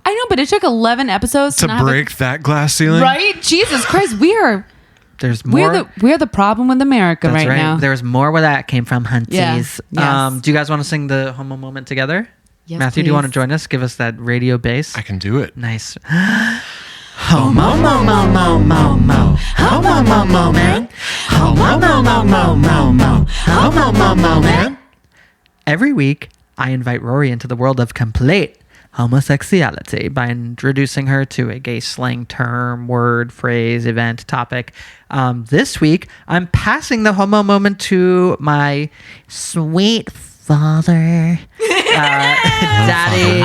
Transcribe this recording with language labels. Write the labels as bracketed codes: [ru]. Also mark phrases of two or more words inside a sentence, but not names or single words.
[en] I know, but it took 11 episodes To not have break that glass ceiling? right? Jesus Christ, there's more. we're the problem with America That's right now. There's more where that came from, hunties. Yeah. Yes. Do you guys want to sing the homo moment together? Yes, Matthew, do you want to please. join us? Give us that radio bass. I can do it. Nice. Homo mo mo mo mo mo. Homo mo mo man. Homo mo mo mo mo mo. Homo mo mo man. Every week, I invite Rory into the world of complete homosexuality by introducing her to a gay slang term, word, phrase, event, topic. This week, I'm passing the homo moment to my sweet father, daddy.